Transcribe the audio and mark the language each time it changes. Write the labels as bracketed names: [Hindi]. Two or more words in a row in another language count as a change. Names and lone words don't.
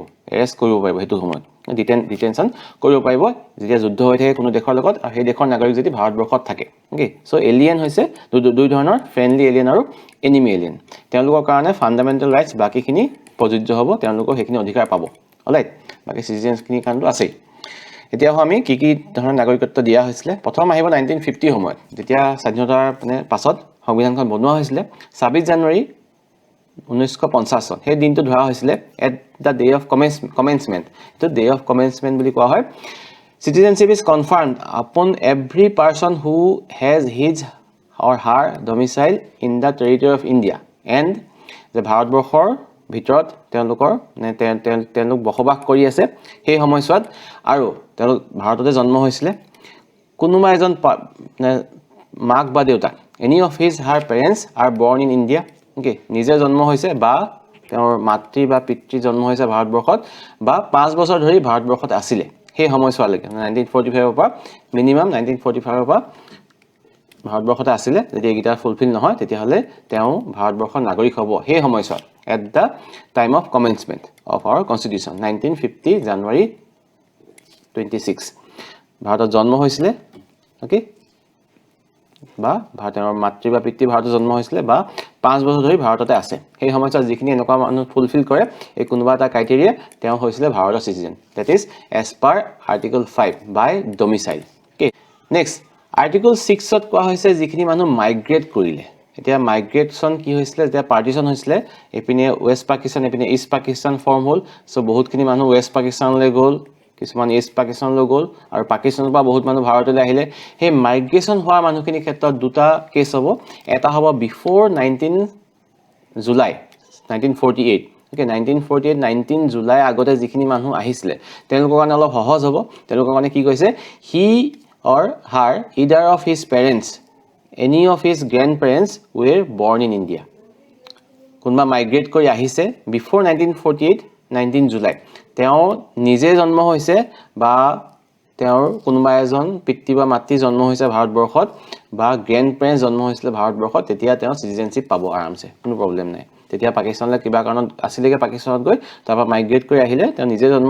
[Assamese] এৰেষ্ট কৰিব পাৰিব হেতু সময়ত ডিটেনশন কৰিব পাৰিব যেতিয়া যুদ্ধ হৈ থাকে কোনো দেশৰ লগত আৰু সেই দেশৰ নাগৰিক যদি ভাৰতবৰ্ষত থাকে [English] okay so alien [Assamese] হৈছে দুই ধৰণৰ [English] friendly alien [Assamese] আৰু [English] enemy alien [Assamese] তেওঁলোকৰ কাৰণে [English] fundamental rights [Assamese] বাকিখিনি প্ৰযোজ্য হ'ব তেওঁলোকৰ সেইখিনি অধিকাৰ পাব অলৰাইট বাকি সিটিজেনছখিনি কাৰণটো আছে এতিয়া আমি কি ধৰণৰ নাগৰিকত্ব দিয়া হৈছিল প্ৰথম আহিব 1950 সময়ত যেতিয়া স্বাধীনতাৰ মানে পাছত সংবিধানখন বনোৱা হৈছিল 26 জানুৱাৰী 1950 চন সেই দিনটো ধৰা হৈছিল [English] at the day of commencement [Assamese] তো [English] day of commencement [Assamese] বুলি কোৱা হয় [English] citizenship is conferred upon every person who has his or her domicile in the territory of India and the [Assamese] ভাৰতবৰ্ষৰ ভিতৰত তেওঁলোকৰ তেওঁলোক বসবাস কৰি আছে সেই সময়ছোৱাত আৰু তেওঁলোক ভাৰততে জন্ম হৈছিল কোনোবা এজন মাক বা দেউতা [English] any of his her parents are born in India okay [Assamese] নিজে জন্ম হৈছে বা তেওঁৰ মাতৃ বা পিতৃ জন্ম হৈছে ভাৰতবৰ্ষত বা 5 বছৰ ধৰি ভাৰতবৰ্ষত আছিল সেই সময়ছোৱালৈকে 1945 পৰা মিনিমাম 1945 পৰা ভাৰতবৰ্ষত আছিল যদি এইটা ফুলফিল নহয় তেতিয়া হলে তেওঁ ভাৰতবৰ্ষৰ নাগৰিক হ'ব সেই সময়ছোৱাত [English] at the time of commencement of our constitution [Assamese] 1950 জানুৱাৰী 26 ভাৰতত জন্ম হৈছিল ওকে বা ভাৰতৰ মাতৃ বা পিতৃ ভাৰতত জন্ম হৈছিল বা 5 বছৰ ধৰি ভাৰততে আছে সেই সময়ছোৱাত যিখিনি এনেকুৱা মানুহ ফুলফিল কৰে এই কোনোবা এটা ক্ৰাইটেৰিয়া তেওঁ হৈছিল ভাৰতৰ সিটিজেন [English] that is as per article 5 by domicile okay next article 6 [Assamese] ত কোৱা হৈছে যিখিনি মানুহ মাইগ্ৰেট কৰিলে এতিয়া মাইগ্ৰেচন কি হৈছিল যেতিয়া পাৰ্টিশন হৈছিল এপিনে ওয়েস্ট পাকিস্তান এপিনে ইষ্ট পাকিস্তান ফৰ্ম হ'ল সো বহুতখিনি মানুহ ওয়েস্ট পাকিস্তানলৈ গ'ল কিছুমান ইষ্ট পাকিস্তানলৈ গ'ল আৰু পাকিস্তানৰ পৰা বহুত মানুহ ভাৰতলৈ আহিলে সেই মাইগ্ৰেচন হোৱা মানুহখিনি ক্ষেত্ৰত দুটা কেছ হ'ব এটা হ'ব বিফৰ 19 জুলাই 1948 okay 1948 19 জুলাই আগতে যিখিনি মানুহ আহিছিল তেওঁলোকৰ কাৰণে অলপ সহজ হ'ব তেওঁলোকৰ কাৰণে কি কৈছে [English] he or her either of his parents any of his grandparents were born in India [Assamese] কোনবা মাইগ্ৰেট কৰি আহিছে বিফৰ 1948 19 জুলাই তেওঁ নিজে জন্ম হৈছে বা তেওঁৰ কোনবা এজন পিতৃ বা মাতৃ জন্ম হৈছে ভাৰতবৰ্ষত বা [English] grand parents [Assamese] জন্ম হৈছিল ভাৰতবৰ্ষত তেতিয়া তেওঁ সিটিজেনশিপ পাব আৰামছে কোনো প্ৰবলেম নাই তেতিয়া পাকিস্তানলৈ কিবা কাৰণত আছিলেগে পাকিস্তানত গৈ তাৰপা মাইগ্ৰেট কৰি আহিলে তেওঁ নিজে জন্ম